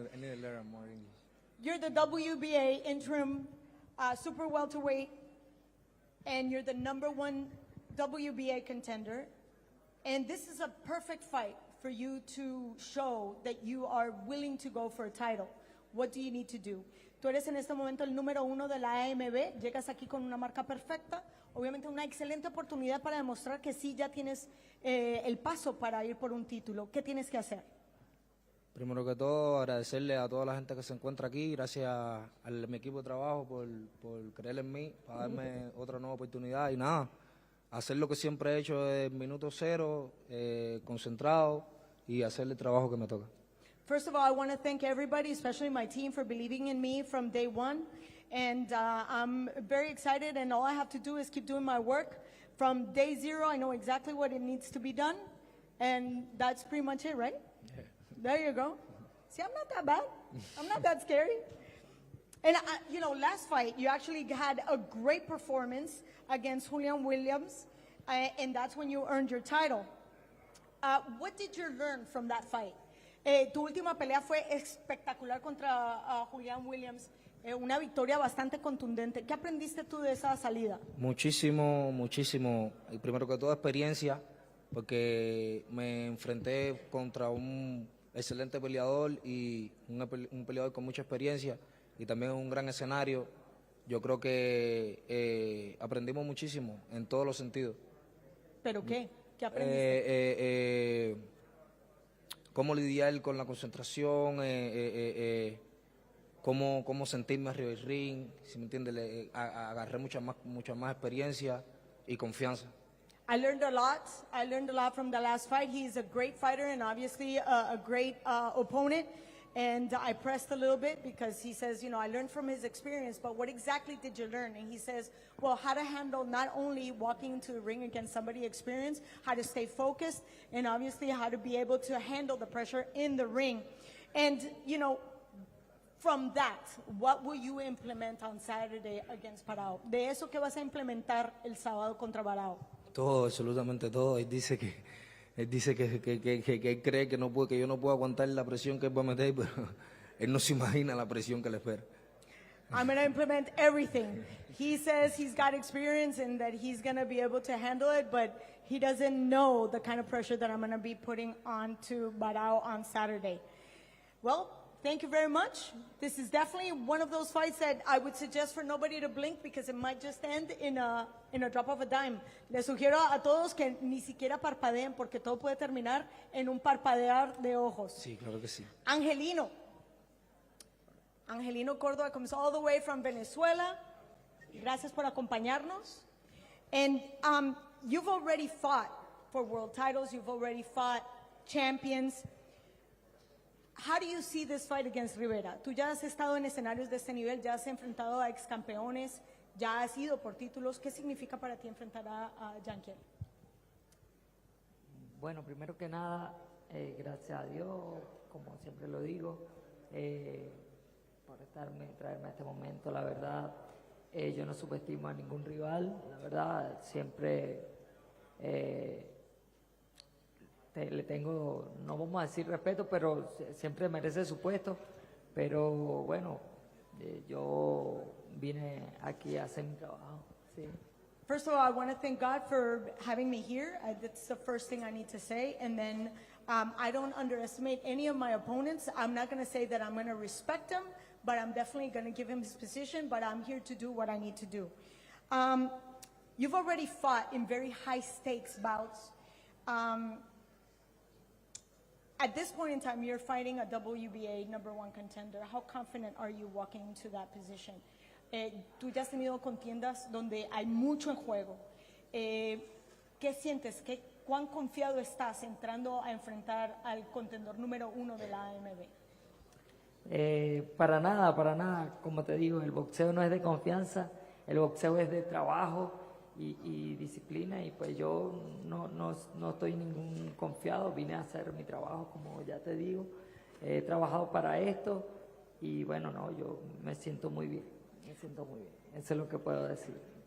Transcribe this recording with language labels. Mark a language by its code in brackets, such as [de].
[en] I need to learn more English. You're the WBA Interim Super Welterweight, and you're the #1 WBA contender. And this is a perfect fight for you to show that you are willing to go for a title. What do you need to do? [es] Tú eres en este momento el #1 de la AMB, llegas aquí con una marca perfecta, obviamente una excelente oportunidad para demostrar que sí ya tienes el paso para ir por un título. ¿Qué tienes que hacer? Primero que todo, agradecerle a toda la gente que se encuentra aquí, gracias a mi equipo de trabajo por creer en mí, para darme otra nueva oportunidad y nada, hacer lo que siempre he hecho desde el minuto 0, concentrado y hacer el trabajo que me toca. [en] First of all, I want to thank everybody, especially my team, for believing in me from day one. And I'm very excited, and all I have to do is keep doing my work. From day 0, I know exactly what it needs to be done. And that's pretty much it, right? Yeah. There you go. See, I'm not that bad. I'm not that scary. And, you know, last fight, you actually had a great performance against Julian Williams, and that's when you earned your title. What did you learn from that fight? [es] Tu última pelea fue espectacular contra Julian Williams, una victoria bastante contundente. ¿Qué aprendiste tú de esa salida? Muchísimo, muchísimo. Y primero que todo, experiencia, porque me enfrenté contra un excelente peleador y un peleador con mucha experiencia y también un gran escenario. Yo creo que aprendimos muchísimo en todos los sentidos. ¿Pero qué? ¿Qué aprendiste? Cómo lidiar con la concentración, cómo sentirme arriba del ring, si me entiendes, agarré mucha más experiencia y confianza. [en] I learned a lot. I learned a lot from the last fight. He's a great fighter and obviously a great opponent. And I pressed a little bit because he says, you know, I learned from his experience, but what exactly did you learn? And he says, well, how to handle not only walking into the ring against somebody experienced, how to stay focused, and obviously how to be able to handle the pressure in the ring. And, you know, from that, what will you implement on Saturday against Parao? [es] De eso, ¿qué vas a implementar el sábado contra Parao? Todo, absolutamente todo. Él dice que él cree que yo no puedo aguantar la presión que él va a meter, pero él no se imagina la presión que le espera. [en] I'm going to implement everything. He says he's got experience and that he's going to be able to handle it, but he doesn't know the kind of pressure that I'm going to be putting onto Barao on Saturday. Well, thank you very much. This is definitely one of those fights that I would suggest for nobody to blink because it might just end in a drop of a dime. [es] Les sugiero a todos que ni siquiera parpadeen porque todo puede terminar en un parpadear de ojos. Sí, claro que sí. [en] Angelino Cordova comes all the way from Venezuela. [es] Gracias por acompañarnos. [en] And you've already fought for world titles. You've already fought champions. How do you see this fight against Rivera? [es] Tú ya has estado en escenarios de este nivel, ya has enfrentado a ex campeones, ya has ido por títulos. ¿Qué significa para ti enfrentar a Yankiel? Bueno, primero que nada, gracias a Dios, como siempre lo digo, por traerme a este momento. La verdad, yo no subestimo a ningún rival. La verdad, siempre le tengo, no vamos a decir respeto, pero siempre merece su puesto. Pero bueno, yo vine aquí a hacer mi trabajo. Sí. [en] First of all, I want to thank God for having me here. That's the first thing I need to say. And then I don't underestimate any of my opponents. I'm not going to say that I'm going to respect him, but I'm definitely going to give him his position. But I'm here to do what I need to do. You've already fought in very high stakes bouts. At this point in time, you're fighting a WBA #1 contender. How confident are you walking into that position? [es] Tú ya has tenido contiendas donde hay mucho en juego. ¿Qué sientes? ¿Cuán confiado estás entrando a enfrentar al contendor #1 de la AMB? Para nada. Como te digo, el boxeo no es de confianza, el boxeo es de trabajo y disciplina, y pues yo no estoy ningún confiado, vine a hacer mi trabajo, como ya te digo, he trabajado para esto y bueno, yo me siento muy bien, eso es lo que puedo decir.